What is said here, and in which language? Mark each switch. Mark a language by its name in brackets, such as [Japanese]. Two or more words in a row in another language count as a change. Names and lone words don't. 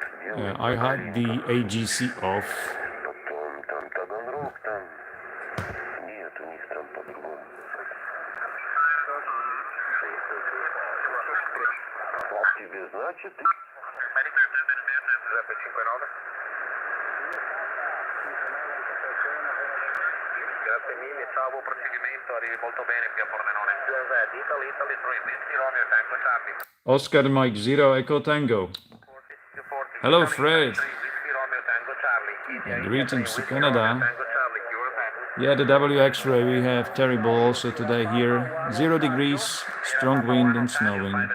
[English] I had the AGC off. [Russian] Потом там Таганрог, там... Нет, у них там по-другому. Тебе, значит, ты... [Italian] Grazie mille, salvo procedimento, arrivi molto bene qui a Pordenone. [English] Italy, 3, Whiskey Romeo, Tango Charlie. Oscar Mike 0 Echo Tango. Hello, Fred. Greetings to Canada. Yeah, the W X-ray we have terrible also today here. 0 degrees, strong wind and snowing.